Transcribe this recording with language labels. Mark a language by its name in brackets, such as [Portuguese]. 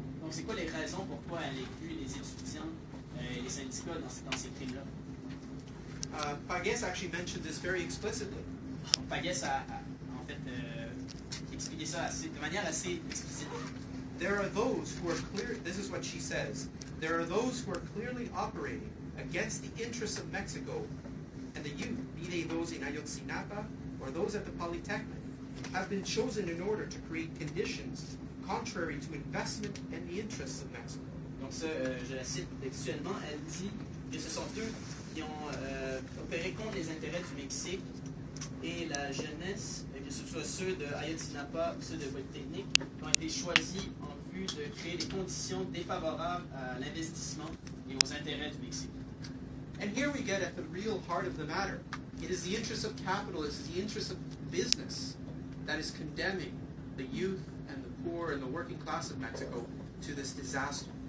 [French] Donc, c'est quoi les raisons pourquoi elle inclut les étudiants et les syndicats dans ces crimes-là? [English] Pagues actually mentioned this very explicitly. [French] Donc, Pagues a en fait expliqué ça de manière assez explicite. [English] There are those who are clear, this is what she says, there are those who are clearly operating against the interests of Mexico and the youth, be they those in Ayotzinapa or those at the Polytechnic, have been chosen in order to create conditions contrary to investment and the interests of Mexico. [French] Donc ça, je la cite textuellement, elle dit que ce sont eux qui ont opéré contre les intérêts du Mexique et la jeunesse, que ce soit ceux de Ayotzinapa ou ceux de Polytechnique, qui ont été choisis en vue de créer des conditions défavorables à l'investissement et aux intérêts du Mexique. [English] And here we get at the real heart of the matter. It is the interest of capitalists, the interest of business that is condemning the youth and the poor and the working class of Mexico to this disaster.